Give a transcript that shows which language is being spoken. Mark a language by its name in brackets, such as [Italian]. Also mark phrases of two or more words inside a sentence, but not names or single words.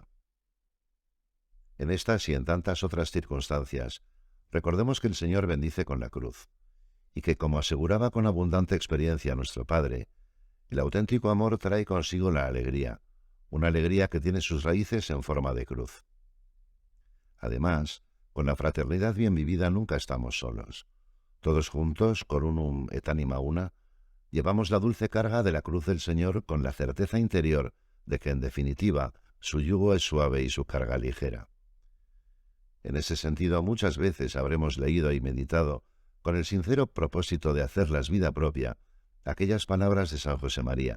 [Spanish] En estas y en tantas otras circunstancias, recordemos que el Señor bendice con la cruz, y que, como aseguraba con abundante experiencia nuestro Padre, el auténtico amor trae consigo la alegría, una alegría que tiene sus raíces en forma de cruz. Además, con la fraternidad bien vivida nunca estamos solos. Todos juntos, [Latin] coronum et anima una, [Spanish] llevamos la dulce carga de la cruz del Señor con la certeza interior de que, en definitiva, su yugo es suave y su carga ligera. En ese sentido, muchas veces habremos leído y meditado, con el sincero propósito de hacerlas vida propia, aquellas palabras de San José María.